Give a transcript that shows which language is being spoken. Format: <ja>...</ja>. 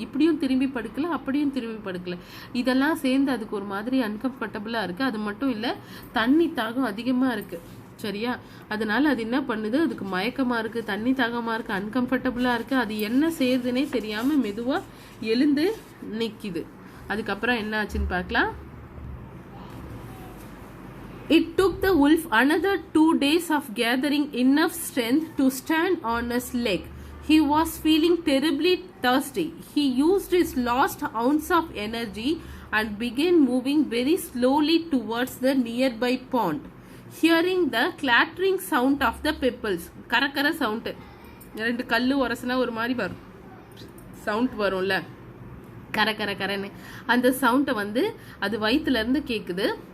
<ta>இப்படியும் திரும்பி படுக்கல, அப்படியும் திரும்பி படுக்கல. இதெல்லாம் சேர்ந்து அதுக்கு ஒரு மாதிரி அன்கம்ஃபர்டபுளாக இருக்குது. அது மட்டும் இல்லை, தண்ணி தாகம் அதிகமாக இருக்குது, சரியா. அதனால அது என்ன பண்ணுது, அதுக்கு மயக்கமாக இருக்குது, தண்ணி தாகமாக இருக்குது, அன்கம்ஃபர்டபுளாக இருக்குது. அது என்ன செய்யுதுன்னே தெரியாமல் மெதுவாக எழுந்து நிற்கிது. அதுக்கப்புறம் என்ன ஆச்சுன்னு பார்க்கலாம்.</ta> <en>It took the wolf another 2 days of gathering enough strength to stand on his leg. He was feeling terribly thirsty. He used his last ounce of energy and began moving very slowly towards the nearby pond. Hearing the clattering sound of the pebbles, karakara sound,</en> <ta>ரெண்டு கல்லு உரசனா ஒரு மாதிரி வரும், sound வரும்ல, கர கர கரன்னு அந்த சவுண்டை வந்து அது வயிற்றுல இருந்து கேட்குது.</ta>